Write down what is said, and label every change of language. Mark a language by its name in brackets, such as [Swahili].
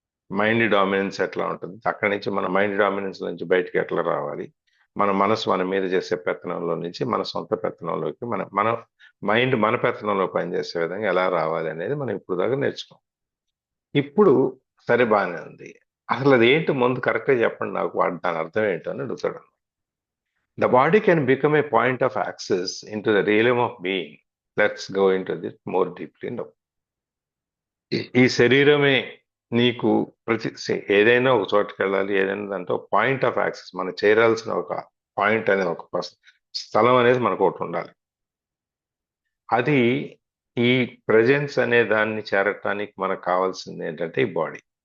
[Telugu] Mind dominance ఎట్లా ఉంటుంది, అక్కడి నుంచి మన మైండ్ డామినెన్స్ నుంచి బయటకు ఎట్లా రావాలి, మన మనసు మన మీద చేసే పెత్తనంలో నుంచి మన సొంత పెత్తనంలోకి, మన మైండ్ మన పెత్తనంలో పనిచేసే విధంగా ఎలా రావాలి అనేది మనం ఇప్పుడు దాకా నేర్చుకోం. ఇప్పుడు సరే బాగానే ఉంది, అసలు అది ఏంటి ముందు కరెక్ట్గా చెప్పండి నాకు, దాని అర్థం ఏంటో అని అడుగుతాడు. [English] The body can become a point of access into the realm of being. Let's go into this more deeply now. [Telugu] ఈ శరీరమే నీకు ఏదైనా ఒక చోటుకి వెళ్ళాలి, ఏదైనా దాంట్లో [English] point of access, [Telugu] మనం చేరాల్సిన ఒక పాయింట్ అనేది, ఒక స్థలం అనేది మనకు ఒకటి ఉండాలి. అది ఈ ప్రెజెన్స్ అనే దాన్ని చేరటానికి మనకు కావాల్సింది ఏంటంటే ఈ బాడీ.